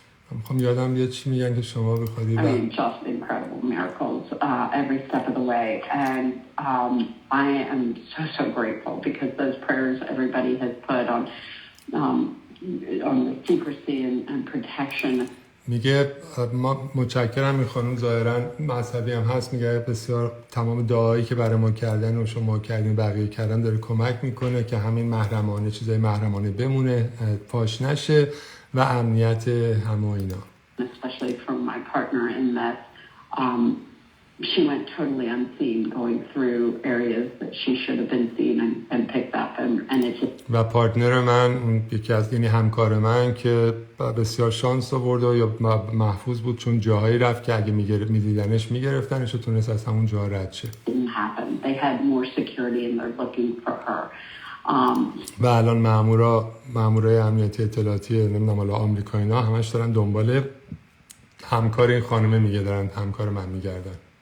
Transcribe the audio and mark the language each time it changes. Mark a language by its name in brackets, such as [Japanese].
[Persian] میخوام یادم بیاد چی میگن که شما بخوادی. [English] I mean, just incredible miracles every step of the way. And I am so grateful because those prayers everybody has put on the secrecy and protection. [Persian] میگه ما متشکرم. این خانم ظاهرا مذهبی هم هست. میگه بسیار تمام دعایی که برای ما کردن و شما کردین بقیه کردن داره کمک میکنه که همین محرمانه چیزای محرمانه بمونه، فاش نشه و امنیت همه اینا. [English] Especially from my partner in that she went totally unseen going through areas that she should have been seen and picked up and it just. [Persian] و پارتنر من یکی از یعنی همکار من که بسیار شانس آورد و یا محفوظ بود چون جاهایی رفت که اگه میدیدنش میگرفتنش و تونست از همون جا رد شه. [English] Didn't happen. They had more security and they're looking for her. [Persian] و الان مامورای امنیتی اطلاعاتی نمیدونم حالا آمریکا اینا همش دارن دنبال همکار این خانمه میگه، دارن همکار من میگردن.